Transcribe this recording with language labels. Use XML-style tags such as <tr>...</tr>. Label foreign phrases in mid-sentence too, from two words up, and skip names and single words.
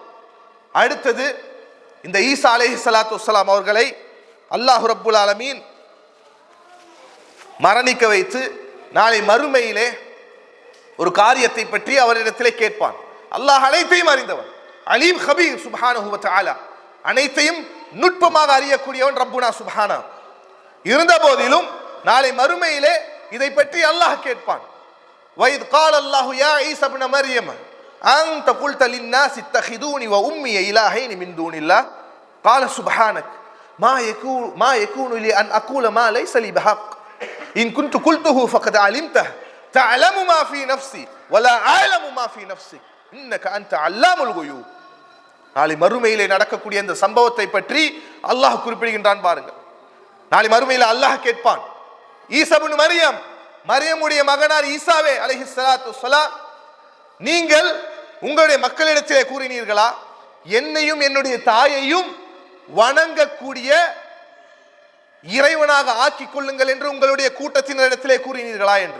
<ta>அடுத்தது இந்த ஈசா</ta> <ar>عليه الصلاة والسلام</ar> <ta>அவர்களை</ta> <ar>الله رب العالمين</ar> <ta>மரணிக்க வைத்து நாளை மறுமையிலே ஒரு காரியத்தை பற்றி அவரிடத்திலே கேட்பான். அல்லாஹ் அனைத்தையும் அறிந்தவன்,</ta> <ar>عليم خبير سبحانه وتعالى,</ar> <ta>அனைத்தையும் நுட்பமாக அறியக்கூடியவன்</ta> <ar>ربنا سبحانه.</ar> <ta>இருந்த போதிலும் நாளை மறுமையிலே இதை பற்றி அல்லாஹ் கேட்பான்.</ta> <ar>وَإِذْ قَالَ اللَّهُ يَا عِيسَى ابْنَ مَرْيَمَ أَنْتَ قُلْتَ لِلنَّاسِ اتَّخِذُونِي وَأُمِّيَ إِلَٰهَيْنِ مِنْ دُونِ اللَّهِ قَالَ سُبْحَانَكَ مَا يَكُونُ لِي أَنْ أَقُولَ مَا لَيْسَ لِي بِحَقٍّ إِنْ كُنْتُ قُلْتُهُ فَقَدْ عَلِمْتَهُ تَعْلَمُ مَا فِي نَفْسِي وَلَا أَعْلَمُ مَا فِي نَفْسِكَ إِنَّكَ أَنْتَ عَلَّامُ الْغُيُوبِ.</ar> <ta>நாளை மறுமையிலே நடக்கக்கூடிய இந்த சம்பவத்தை பற்றி அல்லாஹ் குறிப்பிடுகின்றான். பாருங்கள், நாளை மறுமையில அல்லாஹ் கேட்பான், ஈசா இப்னு மரியம், மரியமுடைய மகனார் ஈசாவே</ta> <ar>عليه الصلاة والسلام,</ar> <ta>நீங்கள் உங்களுடைய மக்களிடத்திலே கூறினீர்களா, என்னையும் என்னுடைய தாயையும் வணங்கக்கூடிய இறைவனாக ஆக்கிக் கொள்ளுங்கள் என்று உங்களுடைய கூட்டத்தினரிடத்திலே கூறினீர்களா என்று.</ta>